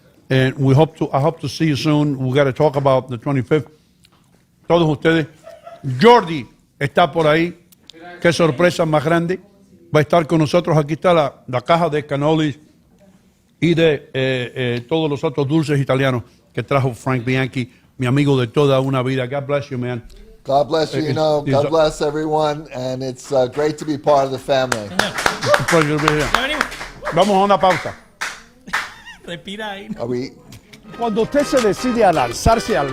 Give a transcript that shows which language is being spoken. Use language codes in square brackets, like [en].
[en] And I hope to see you soon. We got to talk about the 25th. [es] Todos ustedes. Jordi está por ahí. Qué sorpresa más grande. Va a estar con nosotros. Aquí está la caja de cannolis y de todos los otros dulces italianos que trajo Frank Bianchi, mi amigo de toda una vida. [en] God bless you, man. God bless you. You know, God bless everyone, and it's great to be part of the family. It's a pleasure to be here. [es] Ya venimos. Vamos a una pausa. Respira ahí. [en] Are we? [es] Cuando usted se decide a lanzarse al